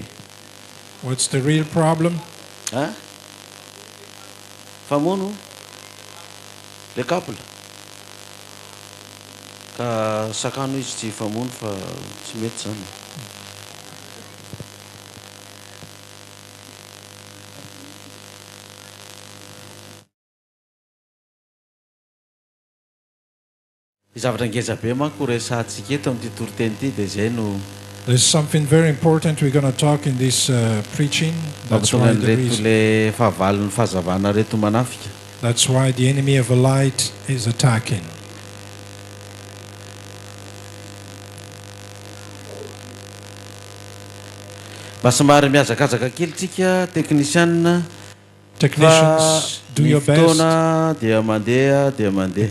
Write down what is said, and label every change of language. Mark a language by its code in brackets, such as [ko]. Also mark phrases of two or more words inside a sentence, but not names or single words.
[en] What's the real problem? [mg] Ha? Famono le couple. Ka sakano izy tsy famono fa tsy mety zany. Zavatra ngeza be manko resahantsika eto amin'ity toriteny ity dia izay no [en] There's something very important we're going to talk in this preaching. That's why, [mg] le fahavalon'ny fahazavana reto manafika. [en] that's why the enemy of the light is attacking. [mg] Mba somary miazakazaka kely tsika teknisianina. [en] Technicians, do your best [mg] fotoana dia mandeha dia mandeha.